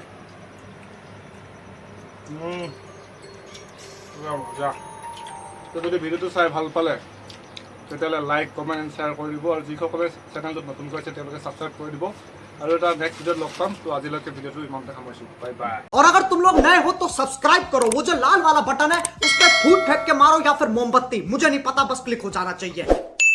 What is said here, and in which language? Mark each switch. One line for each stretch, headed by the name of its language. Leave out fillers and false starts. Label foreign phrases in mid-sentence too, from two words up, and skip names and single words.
Assamese: মজা লাগিছে পুৰা মজা তো যদি ভিডিঅ'টো চাই ভাল পালে তেতিয়াহ'লে
English: like comment and share
Assamese: কৰি দিব আৰু যিসকলে চেনেলটোত নতুনকৈ আছে তেওঁলোকে ছাবস্ক্ৰাইব কৰি দিব আৰু এটা নেক্সট ভিডিঅ'ত লগ পাম তো আজিলৈকে ভিডিঅ'টো ইমানতে সামৰিছোঁ
English: bye bye
Hindi: और अगर तुम लोग नए हो तो सब्सक्राइब करो वो जो लाल वाला बटन है उस पर फूट फेंक के मारो या फिर मोमबत्ती मुझे नहीं पता बस क्लिक हो जाना चाहिए